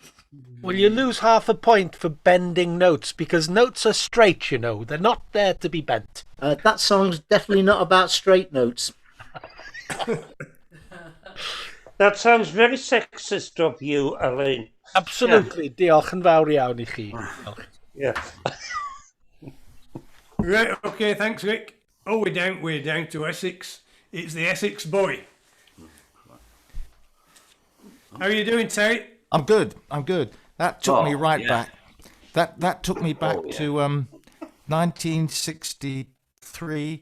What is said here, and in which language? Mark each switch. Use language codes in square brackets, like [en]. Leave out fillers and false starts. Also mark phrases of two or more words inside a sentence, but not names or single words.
[en] Well, you lose half a point for bending notes because notes are straight, you know. They're not there to be bent. That song's definitely not about straight notes. That sounds very sexist of you, Elaine. Absolutely. [cy] Diolch yn fawr iawn I chi. [en] Yeah. Right, okay, thanks, Rick. Oh, we're down to Essex. It's the Essex boy. How are you doing, Terry? I'm good. That took me right back. That took me back to 1963.